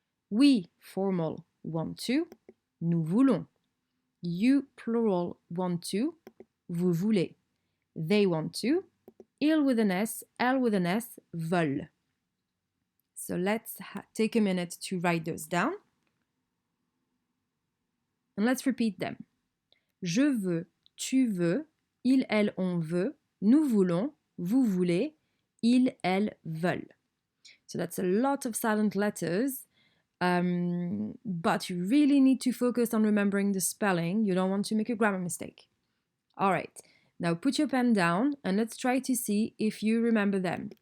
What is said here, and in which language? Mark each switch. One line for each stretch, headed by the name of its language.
English: We, formal, want to.
French: Nous voulons.
English: You, plural, want to.
French: Vous voulez.
English: They want to. Il with an S, elle with an S, veulent. So let's take a minute to write those down. And let's repeat them.
French: Je veux, tu veux, il, elle, on veut, nous voulons, vous voulez, ils, elles veulent.
English: So that's a lot of silent letters, but you really need to focus on remembering the spelling. You don't want to make a grammar mistake. All right, now put your pen down and let's try to see if you remember them.